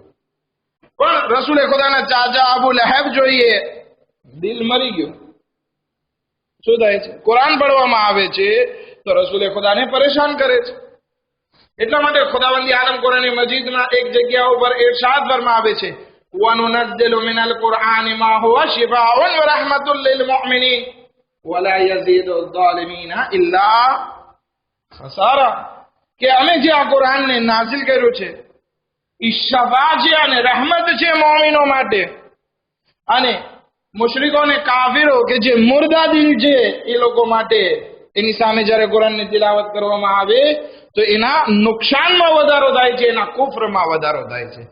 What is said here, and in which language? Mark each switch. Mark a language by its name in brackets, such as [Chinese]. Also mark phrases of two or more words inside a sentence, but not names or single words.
[Gujarati] પણ રસૂલે ખુદાના ચાચા અબુ લહેબ જોઈએ, દિલ મરી ગયું. શું થાય છે? કુરાન પઢવામાં આવે છે તો રસૂલે ખુદાને પરેશાન કરે છે. એટલા માટે ખુદાવંદી આલમ કુરાન મજીદમાં એક જગ્યા ઉપર ઇરશાદ ફરમાવે છે, [Arabic] وَنُنَزِّلُ مِنَ الْقُرْآنِ مَا هُوَ شِفَاءٌ وَرَحْمَةٌ لِّلْمُؤْمِنِينَ وَلَا يَزِيدُ الظَّالِمِينَ إِلَّا خَسَارًا. [Gujarati] કે અમે જે આ કુરાનને નાઝિલ કર્યું છે એ શફા છે અને રહેમત છે મોમિનો માટે, અને મુશરિકો અને કાફિરો કે જે મુર્દા દિલ છે એ લોકો માટે એની સામે જ્યારે કુરાનની તિલાવત કરવામાં આવે તો એના નુકસાનમાં વધારો થાય છે, એના કુફરમાં વધારો થાય છે.